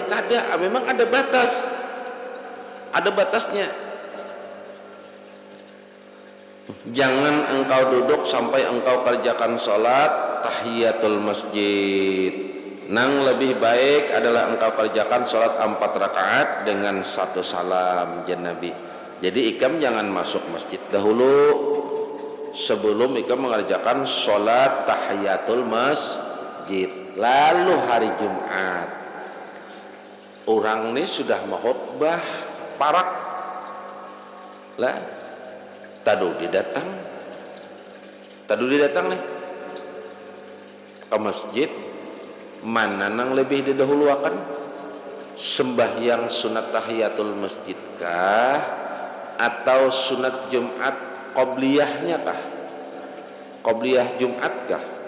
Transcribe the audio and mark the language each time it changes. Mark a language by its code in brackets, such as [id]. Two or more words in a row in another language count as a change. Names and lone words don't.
[bjn] Kada, memang ada batas, ada batasnya. [id] Jangan engkau duduk sampai engkau kerjakan sholat tahiyatul masjid. [bjn] Nang lebih baik adalah engkau kerjakan sholat 4 rakaat dengan 1 salam jan Nabi. Jadi ikam jangan masuk masjid dahulu sebelum ikam mengerjakan sholat tahiyatul masjid. lalu hari Jumat orang ini sudah khotbah parak lah tadu didatang nih ke masjid, mana nang lebih didahuluakan, sembahyang sunat tahiyatul masjid kah atau sunat Jumat qobliyahnya kah, qobliyah Jumat kah?